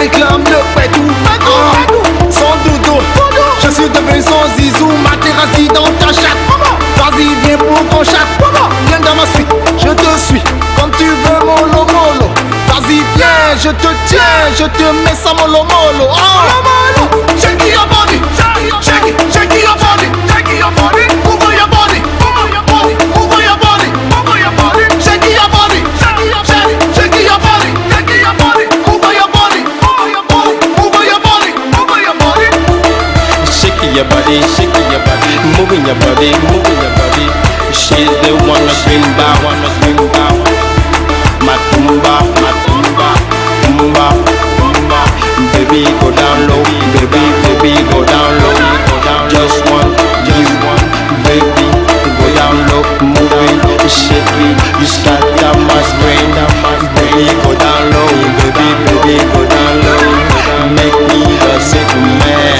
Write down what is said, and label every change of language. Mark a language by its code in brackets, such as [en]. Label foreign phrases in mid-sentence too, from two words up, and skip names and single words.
[fr] me fait tout. Sans dodo, je suis devenu son zizou. Ma terrasse dans ta chatte. Vas-y, viens pour qu'on chatte. Viens dans ma suite, je te suis. Comme tu veux, mollo mollo. Vas-y, viens, je te tiens. Je te mets ça mollo mollo. [en] Shake your body, shake it, shake your body, shake your body. Move your body, move your body, move your body, move your body. Shake your body, shake your body, shake your body, shake your body. Move your body, move your body, move your body, move your body. Shake your body, moving your body, moving your body. She's the one to bring back, Matumba, matumba, tumba, tumba. Baby go down low, baby go down low, just one, baby go down low, moving, shaking, you scatter my brain, baby go down low, baby go down low, make me the sick man.